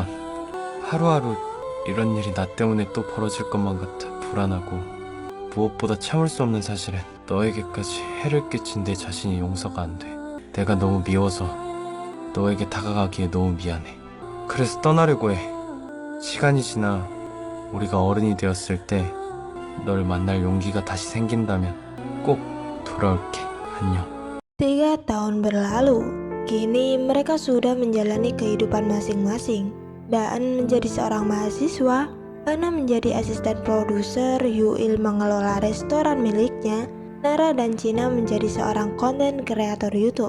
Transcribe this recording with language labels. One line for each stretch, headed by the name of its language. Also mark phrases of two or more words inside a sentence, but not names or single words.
Korean: 하루하루 이런 일이 나 때문에 또 벌어질 것만 같아 불안하고, 무엇보다 참을 수 없는 사실은 너에게까지 해를 끼친 내 자신이 용서가 안 돼. 내가 너무 미워서 너에게 다가가기에 너무 미안해. 그래서 떠나려고 해. 시간이 지나 우리가 어른이 되었을 때 널 만날 용기가 다시 생긴다면 꼭 돌아올게. 안녕.
Indonesian: 3 tahun berlalu, kini mereka sudah menjalani kehidupan masing-masing. Daan menjadi seorang mahasiswa, Ana menjadi asisten produser, Yuil mengelola restoran miliknya, Nara dan Cina menjadi seorang konten kreator YouTube.